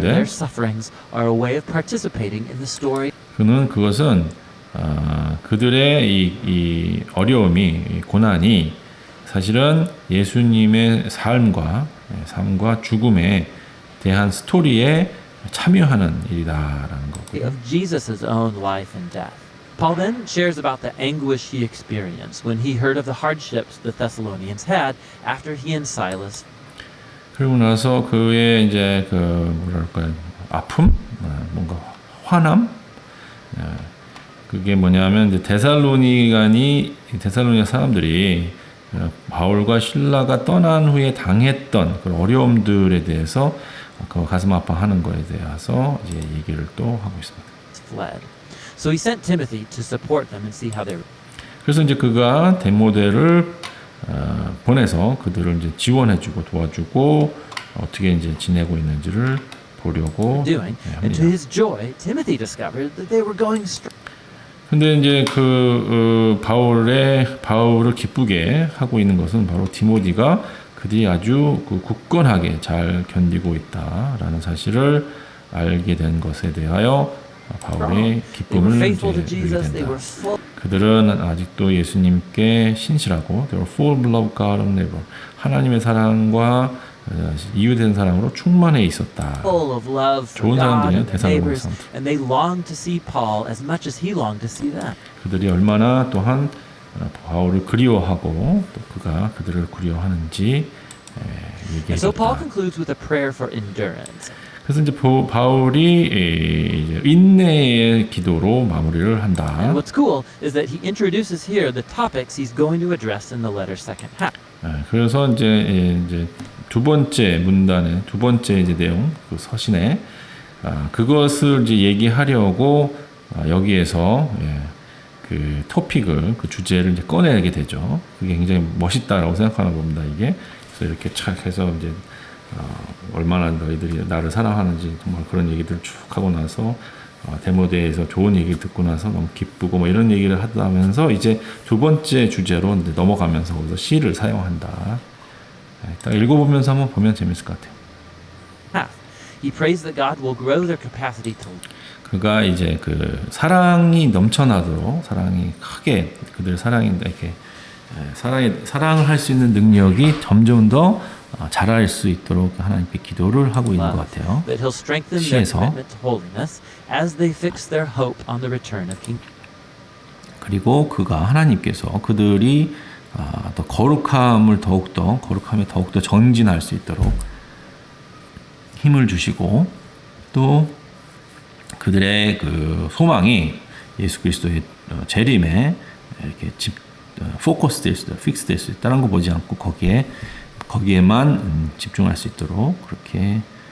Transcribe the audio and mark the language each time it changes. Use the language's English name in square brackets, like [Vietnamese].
[English] their sufferings are a way of participating in the story [Korean] 그는 그것은 그들의 이 어려움이 이 고난이 사실은 예수님의 삶과 죽음에 대한 스토리에 참여하는 일이다라는 거고요. [English] of Jesus' own life and death. Paul then shares about the anguish he experienced when he heard of the hardships the Thessalonians had after he and Silas [Korean] 그리고 나서 그의 이제 뭐랄까요 아픔, 뭔가 화남. 그게 뭐냐면 이제 데살로니가 사람들이 바울과 실라가 떠난 후에 당했던 그런 어려움들에 대해서 그 가슴 아파하는 거에 대해서 이제 얘기를 또 하고 있습니다. [English] fled. So he sent Timothy to support them and see how they were [Korean] 그래서 이제 그가 데모데를 보내서 그들을 이제 지원해주고 도와주고 어떻게 이제 지내고 있는지를 보려고 [English] doing. And to [Korean] 합니다. [English] his joy, Timothy discovered that they were going straight. [Korean] 근데 이제 바울을 기쁘게 하고 있는 것은 바로 디모디가 그들이 아주 굳건하게 잘 견디고 있다라는 사실을 알게 된 것에 대하여 바울의 [English] They were [Korean] 기쁨을 이제 [English] faithful to [Korean] 누리게 [English] Jesus. They [Korean] 된다. [English] were full. [Korean] 그들은 아직도 예수님께 신실하고 [English] they were full of love, God and neighbor. [Korean] 하나님의 사랑과 이웃된 사랑으로 충만해 있었다. [English] Full of love for [Korean] 좋은 [English] God [Korean] 사람들이에요, [English] and their [Korean] 데살로니가 [English] neighbors, [Korean] 사람들. [English] and they longed to see Paul as much as he longed to see them. [Korean] 그들이 얼마나 또한 바울을 그리워하고 또 그가 그들을 그리워하는지 [English] And so Paul [Korean] 얘기했다. [English] concludes with a prayer for endurance. [Korean] 그래서 이제 바울이 이제 인내의 기도로 마무리를 한다. [English] And what's cool is that he introduces here the topics he's going to address in the letter's second half. [Korean] 그래서 이제 두 번째 문단의 두 번째 이제 내용, 그 서신에 그것을 이제 얘기하려고 여기에서 그 토픽을, 그 주제를 이제 꺼내게 되죠. 그게 굉장히 멋있다라고 생각하는 겁니다. 이게 그래서 이렇게 착 해서 이제 얼마나 너희들이 나를 사랑하는지 정말 그런 얘기들 쭉 하고 나서 데모데에서 좋은 얘기를 듣고 나서 너무 기쁘고 뭐 이런 얘기를 하면서 이제 두 번째 주제로 이제 넘어가면서 거기서 시를 사용한다. 딱 읽어보면서 한번 보면 재밌을 것 같아요. [English] Half. He prays that God will grow their capacity to [Korean] 그가 이제 그 사랑이 넘쳐나도록 사랑이 크게 그들 사랑이 이렇게 사랑을 할 수 있는 능력이 점점 더 자랄 수 있도록 하나님께 기도를 하고 있는 것 같아요. [English] that he'll strengthen their [Korean] 시에서 [English] commitment to holiness as they fix their hope on the return of King. [Korean] 그리고 그가 하나님께서 그들이 더 거룩함에 더욱더 정진할 수 있도록 힘을 주시고 또 그들의 그 소망이 예수 그리스도의 재림에 이렇게 포커스될 수 있다, 픽스될 수 있다는 거 보지 않고 거기에만 집중할 수 있도록 그렇게